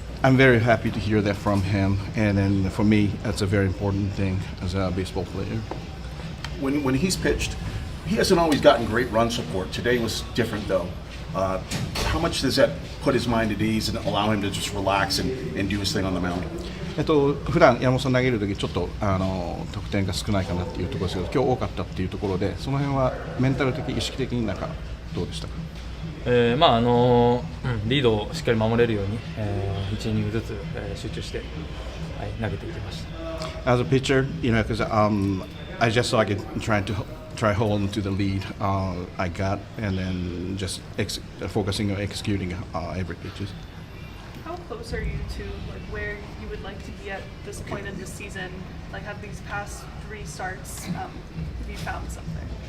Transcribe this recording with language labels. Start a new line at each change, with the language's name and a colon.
English: I'm very happy to hear that from him, and then for me, that's a very important thing as a baseball player. When he's pitched, he hasn't always gotten great run support. Today was different though. How much does that put his mind at ease and allow him to just relax and do his thing on the mound?
Japanese: 普段山本さん投げるときちょっと得点が少ないかなっていうところですけど、今日多かったっていうところで、その辺はメンタル的意識的にどうでしたか？リードをしっかり守れるように、1イニングずつ、集中して、投げていきました。
English: As a pitcher, because I just like trying to hold on to the lead I got, and then just focusing on executing every pitches. How close are you to where you would like to be at this point in the season? Have these past 3 starts, have you found something?